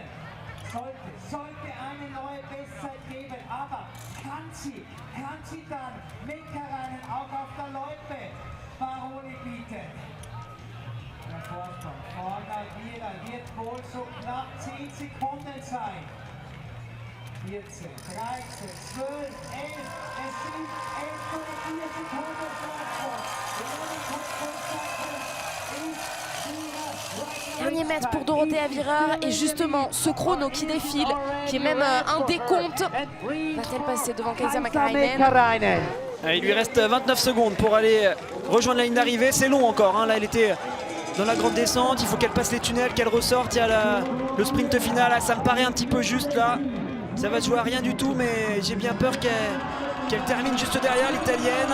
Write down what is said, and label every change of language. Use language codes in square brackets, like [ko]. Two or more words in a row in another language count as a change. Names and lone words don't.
[de] Sollte eine neue Bestzeit geben, aber kann sie dann Makarainen auch auf der Loipe Baroni bieten? Der Vorsprung vorne wieder wird wohl so knapp 10 Sekunden sein. 14, 13, 12, 11, es sind 11,4 Sekunden Vorsprung. [fr] Dernier mètre pour Dorothée Avireur et justement ce chrono qui défile, qui est même un décompte, va-t-elle passer devant Kaisa Makarainen? Il lui reste 29 secondes pour aller rejoindre la ligne d'arrivée, c'est long encore, là elle était dans la grande descente, il faut qu'elle passe les tunnels, qu'elle ressorte, il y a le sprint final, ça me paraît un petit peu juste là, ça va se jouer à rien du tout, mais j'ai bien peur qu'elle termine juste derrière l'italienne.